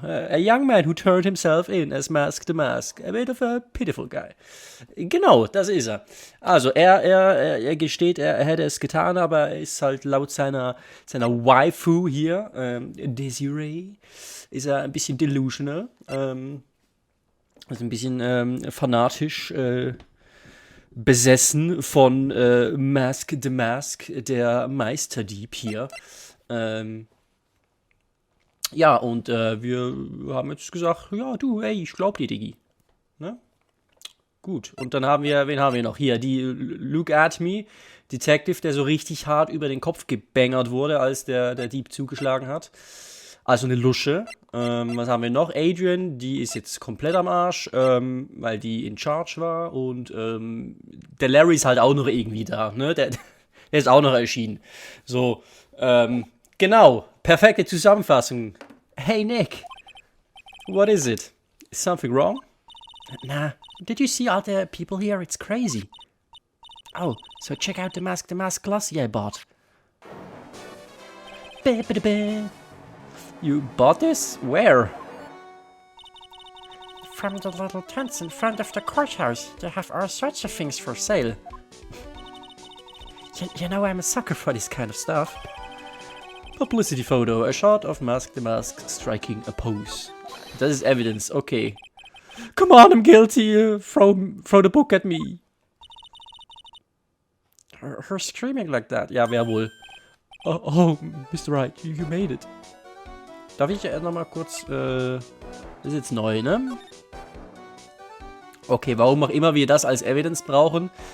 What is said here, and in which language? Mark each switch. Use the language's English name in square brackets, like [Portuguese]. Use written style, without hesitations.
[English] A young man who turned himself in as Mask the Mask. A bit of a pitiful guy. [German] Genau, das ist er. Also, er gesteht, er hätte es getan, aber er ist halt laut seiner Waifu hier, Desiree, ist er ein bisschen delusional. Also ein bisschen fanatisch, besessen von Mask the Mask, der Meisterdieb hier. Ja, und wir haben jetzt gesagt, ja, du, ey, ich glaub dir, Diggi. Ne? Gut, und dann wen haben wir noch? Hier, die Look at Me, Detective, der so richtig hart über den Kopf gebängert wurde, als der Dieb zugeschlagen hat. Also eine Lusche. Was haben wir noch? Adrian, die ist jetzt komplett am Arsch, weil die in Charge war. Und der Larry ist halt auch noch irgendwie da, ne? Der ist auch noch erschienen. So, genau. Perfekte Zusammenfassung. [English] Hey Nick, what is it? Is something wrong? Nah. Did you see all the people here? It's crazy. Oh, so check out the Mask glossy I bought. You bought this? Where? From the little tents in front of the courthouse. They have all sorts of things for sale. You know I'm a sucker for this kind of stuff. Publicity photo. A shot of Mask the Mask striking a pose. That is evidence. Okay. Come on, I'm guilty. Throw the book at me. Her screaming like that. [German] Ja, wer wohl? [English] Oh, Mr. Wright, you made it. [German] Darf ich nochmal kurz, das ist jetzt neu, ne? Okay, warum auch immer wir das als Evidence brauchen.